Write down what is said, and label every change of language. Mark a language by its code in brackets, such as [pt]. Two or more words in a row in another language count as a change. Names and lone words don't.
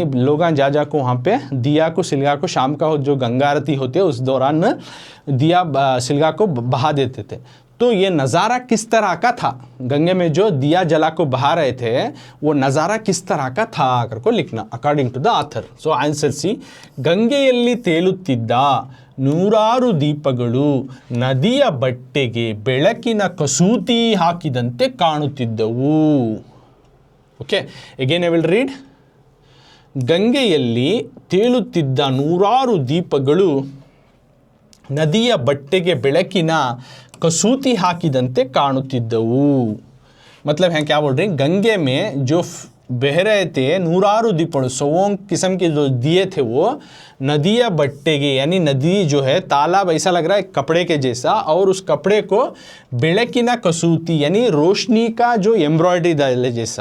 [hi] यानी लोग जा को वहाँ पे दिया को सिलगा को शाम का जो गंगा आरती होती है उस दौरान दिया सिलगा को बहा देते थे। तो ये नज़ारा किस तरह का था, गंगे में जो दिया जला को बहा रहे थे वो नज़ारा किस तरह का था कर को लिखना [en] according to the author. so answer C, [kn] ಗಂಗೆಯಲ್ಲಿ ತೇಲುತ್ತಿದ್ದ ನೂರಾರು ದೀಪಗಳು ನದಿಯ ಬಟ್ಟೆಗೆ ಬೆಳಕಿನ ಕಸೂತಿ ಹಾಕಿದಂತೆ ಕಾಣುತ್ತಿದ್ದವು. [en] okay, again I will read. [kn] ಗಂಗೆಯಲ್ಲಿ ತೇಲುತ್ತಿದ್ದ ನೂರಾರು ದೀಪಗಳು ನದಿಯ ಬಟ್ಟೆಗೆ ಬೆಳಕಿನ ಕಸೂತಿ ಹಾಕಿದಂತೆ काणुತ್ತಿದ್ದವು. [hi] मतलब है क्या बोल रहे हैं, गंगे में जो बह रहे थे [kn] ನೂರಾರು ದೀಪಗಳು, [hi] 100 किस्म के जो दिए थे वो नदिया बट्टे के, यानी नदी जो है तालाब ऐसा लग रहा है कपड़े के जैसा, और उस कपड़े को [kn] ಬೆಳಕಿನ ಕಸೂತಿ [hi] यानी रोशनी का जो एम्ब्रॉयडरी डाले जैसा।